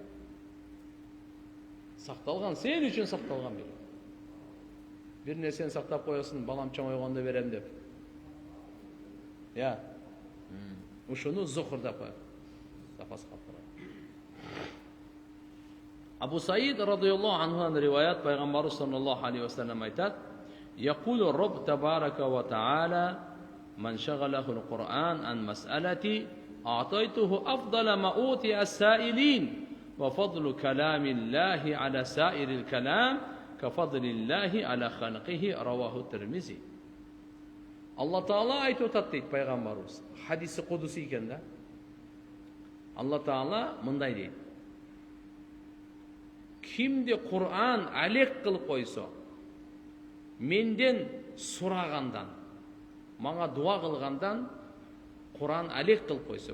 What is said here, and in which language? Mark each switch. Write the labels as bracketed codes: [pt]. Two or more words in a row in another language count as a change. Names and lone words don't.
[ky] Сакталган, сен үчүн сакталган белек. Бир нерсени сактап коесуң, балам чоңойгондо берем деп. Я. Ушуну зухр деп коет. Запас калып турат. Абу Саид радияллаху анхудан риваят, пайгамбар [ar] صلى الله عليه وسلم [ky] айтат: [ar] "يقول الرب تبارك وتعالى من شغله القرآن عن مسألتي أعطيته أفضل ما أعطي السائلين وفضل كلام الله على سائر الكلام كفضل الله على خلقه." Раваху Тирмизи. [ky] Алла Таала айтып атат дейт пайгамбарыбыз. Хадиси кудуси экен да. Алла Таала мындай дейт: "Кимди Кур'ан алек кылып койсо, менден сурагандан, мага дуа кылгандан Кур'ан алек кылып койсо."